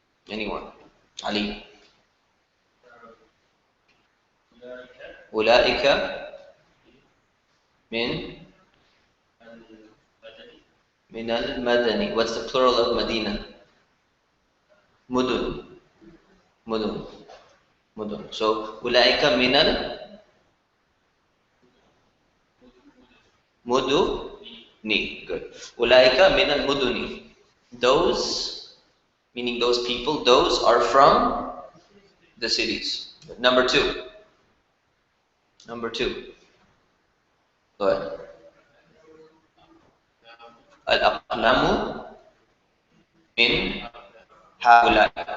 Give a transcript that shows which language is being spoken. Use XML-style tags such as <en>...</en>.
<en>Anyone? Ali.</en> <ar>أولئك من المدني.</ar> <en>What's the plural of Medina?</en> <ar>مدن. مدن. مدن. So أولئك من المدن. Good. أولئك من المدن.</ar> <en>Those, meaning those people, those are from the cities. Number 2. Number 2. Go ahead.</en> <ar>Al-aqlamu min haula.</ar>